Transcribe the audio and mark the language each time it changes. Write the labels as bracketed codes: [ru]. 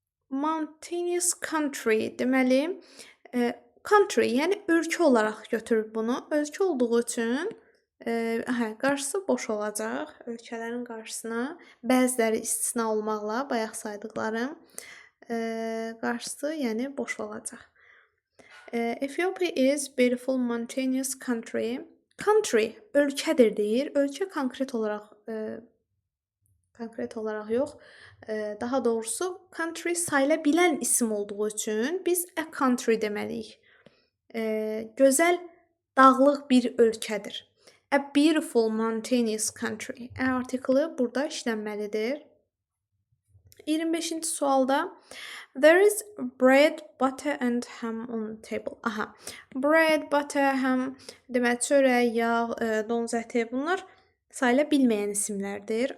[en] Mountainous country, [az] deməli country, yəni ölkə olaraq götürür bunu. Ölkə olduğu üçün qarşısı boş olacaq. Ölkələrin qarşısına bəziləri istisna olmaqla bayaq saydıqlarım qarşısı, yəni boş olacaq. [en] Ethiopia is beautiful mountainous country. [az] Country ölkədir deyir. Ölkə konkret olaraq yox. Daha doğrusu country sayıla bilən isim olduğu üçün biz [en] a country [az] deməliyik. Gözəl dağlıq bir ölkədir. [en] A beautiful mountainous country. [az] Artiklı burada işlənməlidir. 25-ci sualda [en] there is bread, butter and ham on the table. Aha. [az] Bread, butter, ham demək çörək, yağ, donuz əti bunlar sayıla bilməyən isimlərdir.